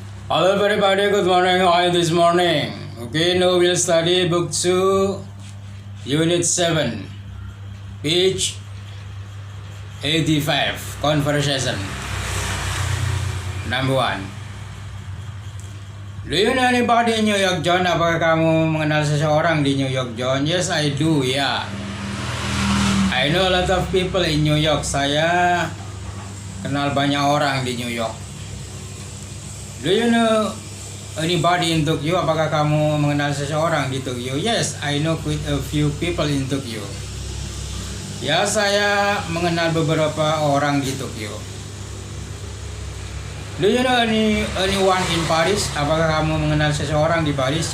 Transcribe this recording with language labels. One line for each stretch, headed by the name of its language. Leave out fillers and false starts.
English: Hello everybody, good morning. How are you this morning? Okay, now we'll study book 2, unit 7, page 85, conversation. Number 1. Do you know anybody in New York, John?
Indonesian: Apakah kamu mengenal seseorang di New York, John?
English: Yes, I do, ya. I know a lot of people in New York.
Indonesian: Saya kenal banyak orang di New York.
English: Do you know anybody in Tokyo?
Indonesian: Apakah kamu mengenal seseorang di Tokyo?
English: Yes, I know quite a few people in Tokyo.
Indonesian: Ya, saya mengenal beberapa orang di Tokyo.
English: Do you know anyone in Paris?
Indonesian: Apakah kamu mengenal seseorang di Paris?